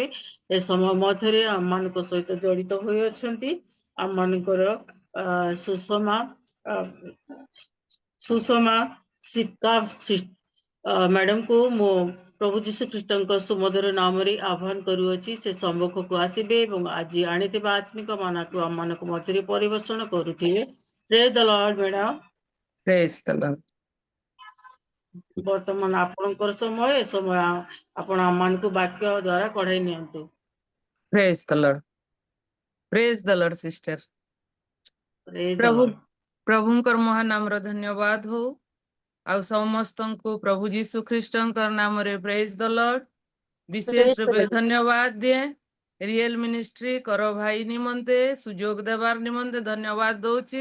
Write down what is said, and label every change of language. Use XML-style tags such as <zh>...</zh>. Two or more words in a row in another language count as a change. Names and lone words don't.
<or>ଏ ସମୟ ମଧ୍ୟରେ ଆମମାନଙ୍କ ସହିତ ଜଡ଼ିତ ହୋଇଅଛନ୍ତି ଆମମାନଙ୍କର ସୁଷମା ସିପକା ମ୍ୟାଡାମକୁ ମୁଁ ପ୍ରଭୁ ଯୀଶୁ ଖ୍ରୀଷ୍ଟଙ୍କ ସୁମଧୁର ନାମରେ ଆହ୍ୱାନ କରୁଅଛି, ସେ ସମ୍ମୁଖକୁ ଆସିବେ ଏବଂ ଆଜି ଆଣିଥିବା ଆତ୍ମିକ ମାନକୁ ଆମମାନଙ୍କ ମଧ୍ୟରେ ପରିବେଷଣ କରୁଥିବେ।</or> <en>Praise the Lord madam. Praise the Lord.</en> <or>ବର୍ତ୍ତମାନ ଆପଣଙ୍କର ସମୟ, ଏ ସମୟ ଆପଣ ଆମମାନଙ୍କୁ ବାକ୍ୟ ଦ୍ୱାରା କଢାଇ ନିଅନ୍ତୁ।</or> <en>Praise the Lord. Praise the Lord, sister. Praise the Lord.</en> <or>ପ୍ରଭୁଙ୍କର ମହାନାମର ଧନ୍ୟବାଦ ହଉ। ଆଉ ସମସ୍ତଙ୍କୁ ପ୍ରଭୁ ଯୀଶୁ ଖ୍ରୀଷ୍ଟଙ୍କର ନାମରେ</or> <en>Praise the Lord.</en> <or>ବିଶେଷ</or> <en>Praise the</en> <or>ରୂପେ</or> <en>Lord.</en> <or>ଧନ୍ୟବାଦ ଦିଏ</or> <en>real ministry</en> <or>କର ଭାଇ ନିମନ୍ତେ ସୁଯୋଗ ଦେବାର ନିମନ୍ତେ ଧନ୍ୟବାଦ ଦଉଛି।</or>